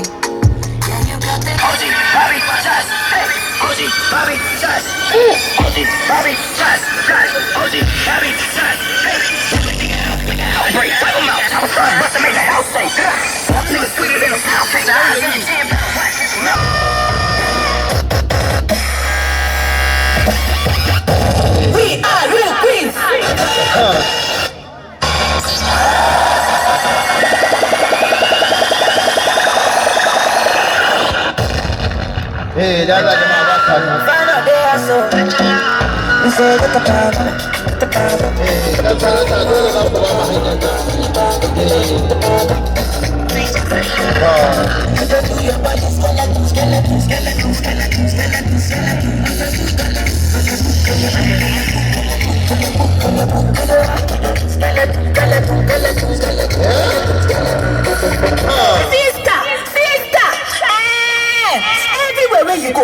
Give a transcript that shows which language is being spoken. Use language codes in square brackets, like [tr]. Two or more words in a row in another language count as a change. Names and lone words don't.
[en] Yeah, you got that OG, Bobby, Josh, hey, OG, Bobby, Josh, OG, Bobby, Josh, OG, Bobby, Josh, hey. Outbreak, wipe them out, top of truck, bust them in the house, say, niggas sweeter than a pound cake, eyes in the jam, we are real queens. [ha] da Allah jama'a ba ka nan dan sarata dole za ku ba mu hanyar [en] you go.